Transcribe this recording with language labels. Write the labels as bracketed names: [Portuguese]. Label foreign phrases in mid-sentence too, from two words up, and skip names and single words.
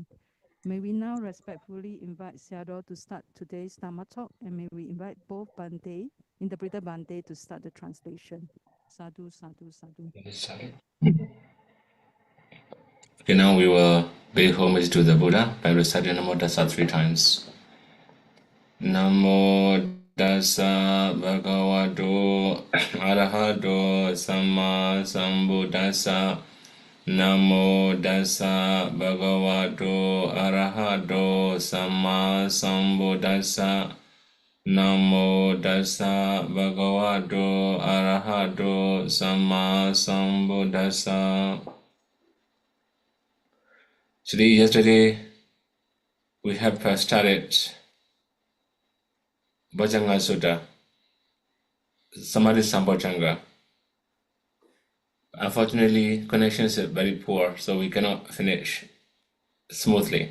[English] May we now respectfully invite Sarah to start today's Dharma talk, and may we invite both Bante, interpreter Bante, to start the translation. Sadhu. Okay, now we will pay homage to the Buddha by reciting Namo Tassa 3 times. [Pali] Namo Tassa Bhagavato Arahato Samma Sambuddhassa. Namo Tassa Bhagavato Arahato Samma Sambuddhassa. Namo Tassa Bhagavato Arahato Samma Sambuddhassa. [English] Yesterday we have started Bojjhanga Sutta, Samadhi Sambojjhanga. Unfortunately, connection is very poor, so we cannot finish smoothly.